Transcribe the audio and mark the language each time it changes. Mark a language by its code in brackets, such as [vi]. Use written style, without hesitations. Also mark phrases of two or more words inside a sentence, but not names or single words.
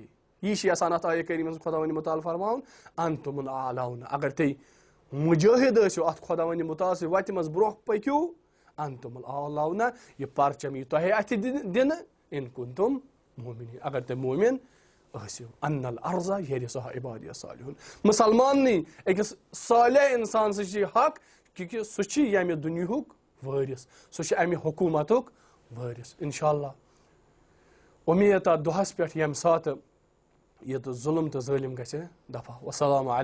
[ks] یی چھِ یژھان اتھ آیہِ کریٖمس منٛز خۄداوندِ مُتعال فرماوُن [ar] انتُم الاعلون [ks] اگر تُہۍ مُجٲہد ٲسِو اتھ خۄداوندِ مُتعال سٕنٛزِ وتہِ منٛز برونٛہہ پٔکِو [ar] انتُم الاعلون [ks] یہِ پرچم یی تۄہے اتھِ دِنہٕ [ar] ان کنتُم مومنیٖن [ks] اگر تُہۍ مومِن ٲسِو. [ar] ان الارض یرثها عبادی الصالحون [ks] مُسلماننٕے أکِس صالح انسان سۭتۍ چھُ حق کیونکہِ سُہ چھُ ییٚمہِ دُنیہُک وٲرِث سُہ چھُ امہِ حکوٗمتُک وٲرِث. انشاء اللہ اُمید تتھ دۄہس پٮ۪ٹھ ییٚمہِ ساتہٕ یہ ظلم تو ظلم گژھِ دفع.